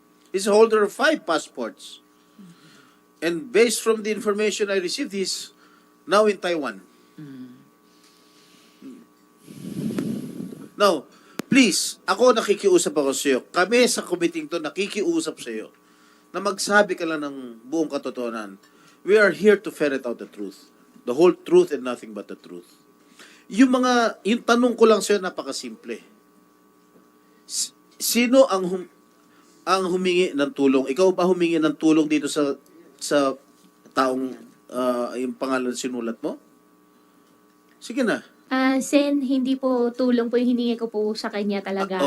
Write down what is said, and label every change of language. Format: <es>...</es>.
<en>He's a holder of 5 passports. And based from the information I received, he's now in Taiwan.</en> <tl>Now, please, ako nakikiusap ako sa iyo. Kami sa committee to nakikiusap sa iyo na magsabi ka lang ng buong katotohanan.</tl> <en>We are here to ferret out the truth. The whole truth and nothing but the truth.</en> <tl>Yung tanong ko lang sa iyo napakasimple. Sino ang humingi ng tulong? Ikaw ba humingi ng tulong dito sa taong yung pangalan sinulat mo? Sige na. Sen, hindi po tulong po yung hiningi ko po sa kanya talaga.</tl>